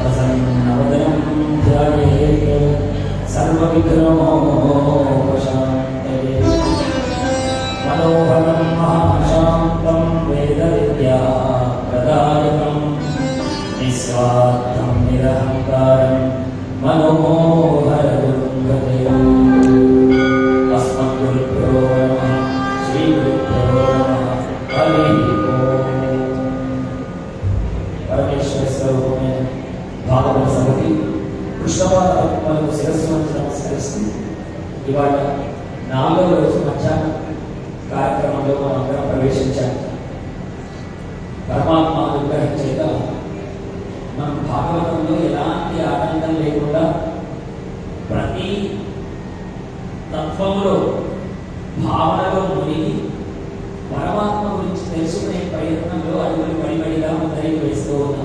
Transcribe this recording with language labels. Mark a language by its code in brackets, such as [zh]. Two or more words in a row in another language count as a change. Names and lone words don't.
[sa] प्रसन्नवदनं ध्यायेत् सर्वविघ्नोपशान्तये मनोहरं महाशान्तं वेदविद्याप्रदायकं निस्वार्थं निरहङ्कारं मनोहरगुरुं भजे। अस्मद्गुरुभ्यो नमः श्रीगुरुभ्यो नमः हरिः ओम्। [te] परमेश्वर स्वरूपమైన భాగవత సమితి కృష్ణవారకు శిరస్సు వంచి నమస్కరిస్తూ ఇవాళ 4వ రోజు మధ్యాహ్నం కార్యక్రమంలో మనందరం ప్రవేశించాం. పరమాత్మ అనుగ్రహం చేత మనం భాగవతంలో ఎలాంటి ఆటంకం లేకుండా ప్రతి తత్వములో భావనలో మునిగి పరమాత్మ గురించి తెలుసుకునే ప్రయత్నంలో అడుగులు పడిపడిగా ముందరికి వేస్తూ ఉన్నాం.